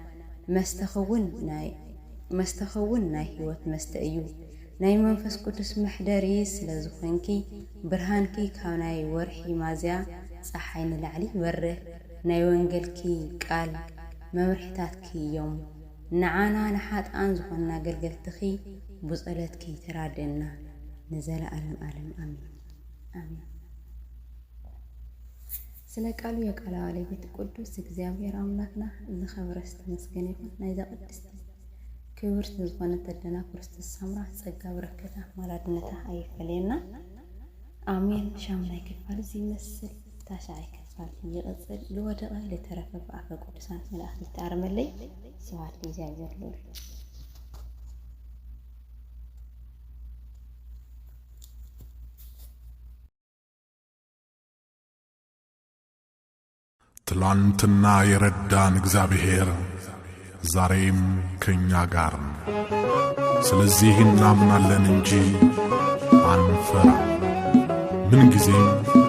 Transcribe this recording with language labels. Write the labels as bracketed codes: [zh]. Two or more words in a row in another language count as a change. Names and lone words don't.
[ti] መስተኸውን ናይ ህይወት መስተ እዩ ናይ መንፈስ ቅዱስ መሕደሪ ስለ ዝኾንኪ ብርሃንኪ ካብ ናይ ወርሒ ማዝያ ፀሓይ ንላዕሊ ይበርህ ናይ ወንጌልኪ ቃል መምርሒታትኪ እዮም ንዓና ንሓጥኣን ዝኾንና ኣገልገልትኺ ብጸሎትኪ ተራድእና ንዘለዓለም ዓለም ኣሚን ኣሚን። [am] ስለ ቃሉ የቃል ባለቤት ቅዱስ እግዚአብሔር አምላክና [ti] ዝኸበረ ዝተመስገነ ይሁን። ናይዛ ቅድስቲ ክብርት ዝኾነት ኣደና ክርስቶስ ሳምራ ጸጋ በረከታ ማላድነታ ኣይፈለየና ኣሜን። ሻምናይ ክፋል ዝመስል ታሻዓይ ክፋል ይቕጽል ዝወደቐ ዝተረፈ ብኣፈ ቅዱሳን መላእክቲ ዝተኣርመለይ [gez] ስብሐት ለእግዚአብሔር ልዑል። [am] ትላንትና የረዳን እግዚአብሔር ዛሬም ከኛ ጋር ነው። ስለዚህ እናምናለን እንጂ አንፈራም። ምን ጊዜም